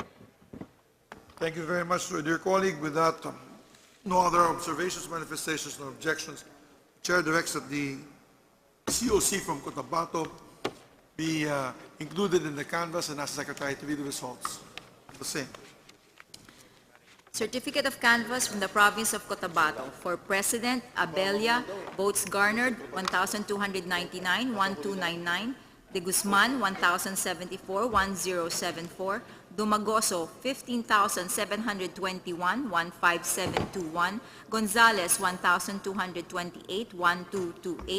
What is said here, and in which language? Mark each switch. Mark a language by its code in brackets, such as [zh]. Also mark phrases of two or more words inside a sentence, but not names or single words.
[en] Thank you very much, dear colleague. With that, no other observations, manifestations, or objections. The chair directs that the COC from Cotabato be included in the canvass and ask the Secretary to read the results. The same. Certificate of canvass from the province of Cotabato. For President, Abella, votes garnered 1,299, 1299. De Guzman, 1,074, 1074. Dumagoso, 15,721, 15721. Gonzales, 1,228, 1228.